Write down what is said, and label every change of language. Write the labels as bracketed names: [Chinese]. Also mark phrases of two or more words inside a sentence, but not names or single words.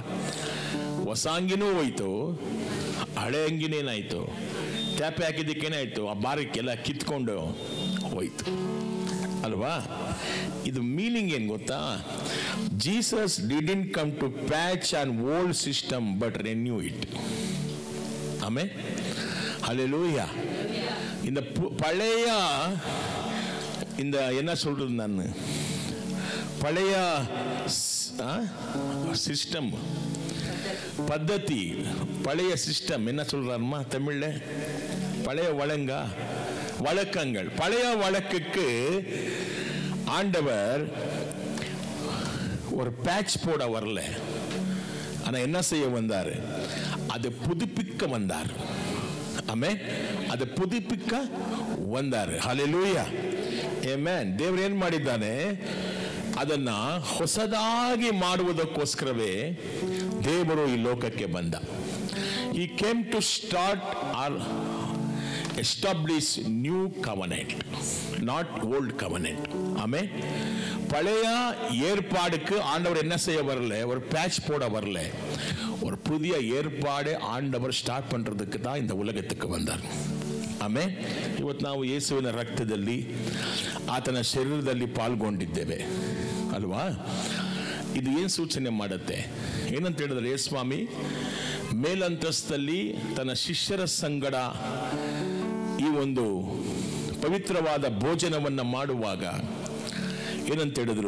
[Kannada] ಹೊಸ ಅಂಗಿನೂ ಹೋಯ್ತು, ಹಳೆ ಅಂಗಿನೇನಾಯ್ತು, ತೇಪೆ ಹಾಕಿದ್ದಕ್ಕೇನಾಯ್ತು, ಆ ಬಾರಕ್ಕೆಲ್ಲ ಕಿತ್ಕೊಂಡು ಹೋಯ್ತು ಅಲ್ವಾ? ಇದು ಮೀನಿಂಗ್ ಏನ್ ಗೊತ್ತಾ? [English] Jesus didn't come to patch an old system but renew it. [Kannada] ಆಮೆನ್, [Tamil] ஹல்லேலூயா. இந்த பழைய என்ன சொல்றது, நான் பழைய சிஸ்டம் பद्धதி, பழைய சிஸ்டம் என்ன சொல்றாருமா தமிழ்ல? பழைய வழக்கங்கள். பழைய வழக்குக்கு ஆண்டவர் ஒரு பேட்ச் போட வரல, ஆனா என்ன செய்ய வந்தார்? அதை புதுப்பிக்க வந்தார். [Kannada] ಆಮೆನ್. ಅದು ಪುದಿಪಿಕ್ಕ ಬಂದಾರೆ. ಹಲ್ಲೆಲೂಯಾ, ಆಮೆನ್. ದೇವರು ಏನ್ ಮಾಡಿದ್ದಾನೆ? ಅದನ್ನ ಹೊಸದಾಗಿ ಮಾಡುವುದಕ್ಕೋಸ್ಕರವೇ ದೇವರು ಈ ಲೋಕಕ್ಕೆ ಬಂದ. [English] He came to start or establish new covenant, not old covenant. [Tamil] ஆமென். பழைய ஏற்பாடுக்கு ஆண்டவர் என்ன செய்ய வரல? ஒரு பேட்ச் போட வரல, ஒரு புதிய ஏற்பாடு ஆண்டவர் ஸ்டார்ட் பண்றதுக்கு தான் இந்த உலகத்துக்கு வந்தார். [Kannada] ಆಮೆನ್. ಇವತ್ತು ನಾವು ಯೇಸುವಿನ ರಕ್ತದಲ್ಲಿ, ಆತನ ಶರೀರದಲ್ಲಿ ಪಾಲ್ಗೊಂಡಿದ್ದೇವೆ ಅಲ್ವಾ? ಇದು ಏನು ಸೂಚನೆ ಮಾಡುತ್ತೆ? ಏನಂತ ಹೇಳಿದ್ರೆ, ಯೇಸ್ವಾಮಿ ಮೇಲಂತಸ್ತಲ್ಲಿ ತನ್ನ ಶಿಷ್ಯರ ಸಂಗಡ ಈ ಒಂದು ಪವಿತ್ರವಾದ ಭೋಜನವನ್ನು ಮಾಡುವಾಗ ಏನಂತ ಹೇಳಿದ್ರು?